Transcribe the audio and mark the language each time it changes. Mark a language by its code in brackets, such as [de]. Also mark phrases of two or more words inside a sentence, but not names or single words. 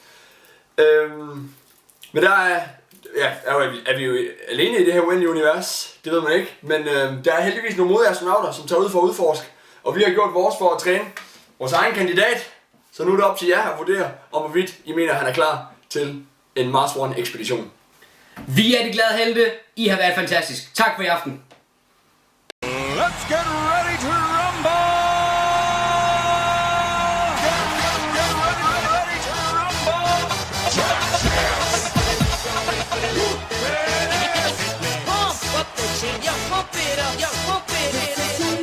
[da] Men der er vi jo alene i det her uendelige univers, det ved man ikke. Men der er heldigvis nogle modige astronauter, som tager ud for at udforske. Og vi har gjort vores for at træne vores egen kandidat. Så nu er det op til jer at vurdere, om hvorvidt I mener, at han er klar til en Mars One ekspedition. Vi er de glade helte. I har været fantastisk. Tak for i aften. [en] Let's get ready to rumble! Get ready to rumble! Pump up the chin, yo, pump it up, yo, pump it in it.